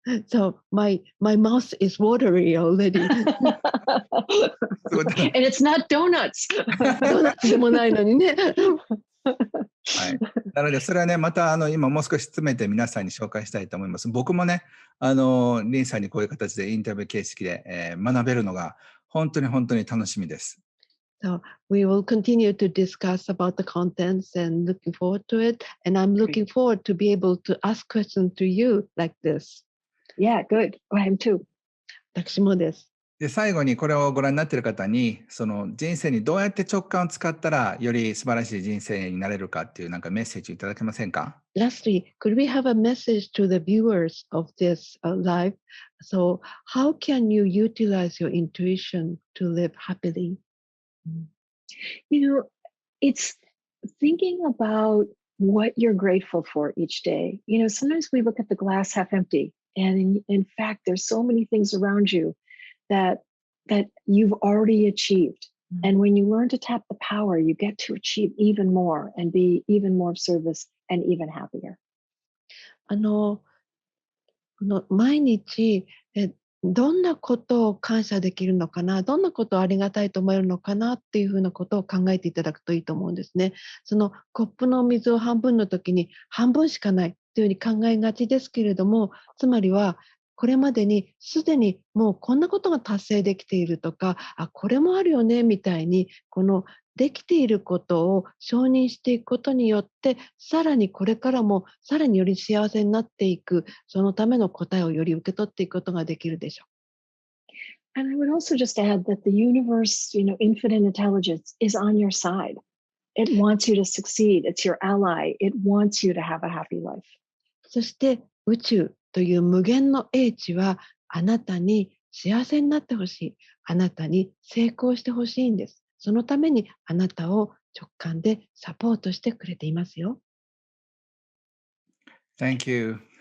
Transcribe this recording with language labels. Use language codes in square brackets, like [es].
[en] So my mouth is watery already. And it's not donuts. [ja] ドーナツでもないのにね。はい、なのでそれはねまた今もう少し詰めて皆さんに紹介したいと思います。僕もねリンさんにこういう形でインタビュー形式で、学べるのが本当に楽しみです。 [en] So we will continue to discuss about the contents and looking forward to it. And I'm looking forward to be able to ask questions to you like this. Yeah, good. I am too. [ja] 私もです。で最後にこれをご覧になっている方にその人生にどうやって直感を使ったらより素晴らしい人生になれるかっていうなんかメッセージいただけませんか？ [en] Lastly, could we have a message to the viewers of this live? So how can you utilize your intuition to live happily? You know, it's thinking about what you're grateful for each day. You know, sometimes we look at the glass half empty, and in fact, there's so many things around you that you've already achieved. And when you learn to tap the power, you get to achieve even more and be even more of service and even happier. [ja] この毎日どんなことを感謝できるのかな、どんなことをありがたいと思えるのかなっていうふうなことを考えていただくといいと思うんですね。そのコップの水を半分の時に半分しかないというふうに考えがちですけれども、つまりはこれまでにすでにもうこんなことが達成できているとか、これもあるよねみたいにこのできていることを承認していくことによってさらにこれからもさらにより幸せになっていくそのための答えをより受け取っていくことができるでしょう。 [en] And I would also just add that the universe, infinite intelligence is on your side. It wants you to succeed. It's your ally. It wants you to have a happy life. [ja] そして宇宙という無限の英知はあなたに幸せになってほしい。あなたに成功してほしいんです。そのためにあなたを直感でサポートしてくれていますよ。 [en] Thank you.